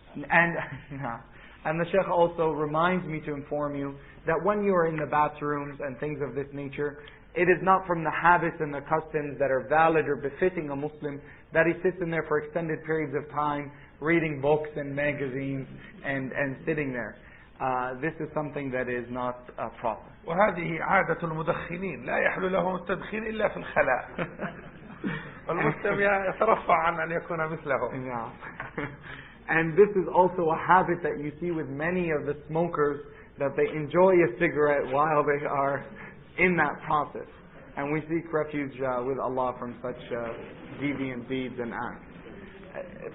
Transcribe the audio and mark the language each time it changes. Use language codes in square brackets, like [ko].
[en] And the Sheikh also reminds me to inform you that when you are in the bathrooms and things of this nature, it is not from the habits and the customs that are valid or befitting a Muslim that he sits in there for extended periods of time reading books and magazines and sitting there. This is something that is not proper. [ar] وهذه عادة المدخنين، لا يحل لهم التدخين إلا في الخلاء. والمسلم يترفع عن أن يكون مثلهم. [en] And this is also a habit that you see with many of the smokers, that they enjoy a cigarette while they are in that process. And we seek refuge with Allah from such deviant deeds and acts.